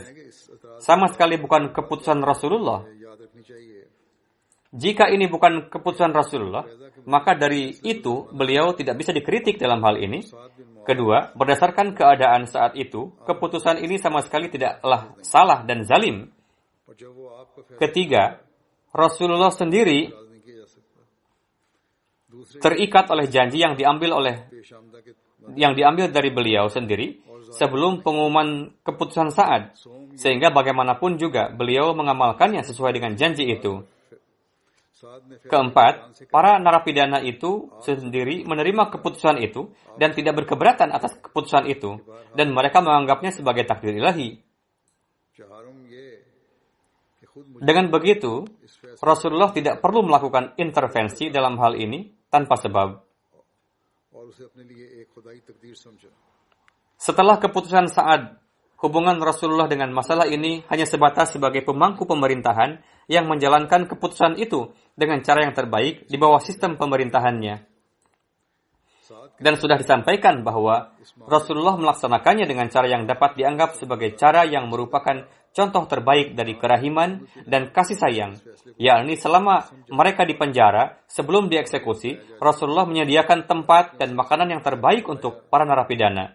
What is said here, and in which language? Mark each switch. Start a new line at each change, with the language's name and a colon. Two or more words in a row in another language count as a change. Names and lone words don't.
Indonesian: Sama sekali bukan keputusan Rasulullah. Jika ini bukan keputusan Rasulullah, maka dari itu beliau tidak bisa dikritik dalam hal ini. Kedua, berdasarkan keadaan saat itu, keputusan ini sama sekali tidaklah salah dan zalim. Ketiga, Rasulullah sendiri
Urdu: اعتراض نہیں کیا جا سکتا۔ دوسرے
Indonesian: terikat oleh janji yang
Urdu: پیش آمدہ کے
Indonesian: diambil dari beliau sendiri sebelum pengumuman keputusan Sa'ad, sehingga bagaimanapun juga beliau mengamalkannya sesuai dengan janji itu.
Urdu: ساتھ نے پھر
Indonesian: Keempat, para narapidana itu sendiri menerima keputusan itu dan tidak berkeberatan atas keputusan itu, dan mereka menganggapnya sebagai takdir ilahi.
Urdu: چہارم یہ کہ خود مجھے
Indonesian: Dengan begitu, Rasulullah tidak perlu melakukan intervensi dalam hal ini tanpa sebab.
Urdu: اور اسے اپنے لیے ایک خدائی تقدیر سمجھا.
Indonesian: Setelah keputusan Sa'ad, hubungan Rasulullah dengan masalah ini hanya sebatas sebagai pemangku pemerintahan yang menjalankan keputusan itu dengan cara yang terbaik di bawah sistem pemerintahannya. Dan sudah disampaikan bahwa Rasulullah melaksanakannya dengan cara yang dapat dianggap sebagai cara yang merupakan contoh terbaik dari kerahiman dan kasih sayang, yakni selama mereka di penjara sebelum dieksekusi, Rasulullah menyediakan tempat dan makanan yang terbaik untuk para narapidana.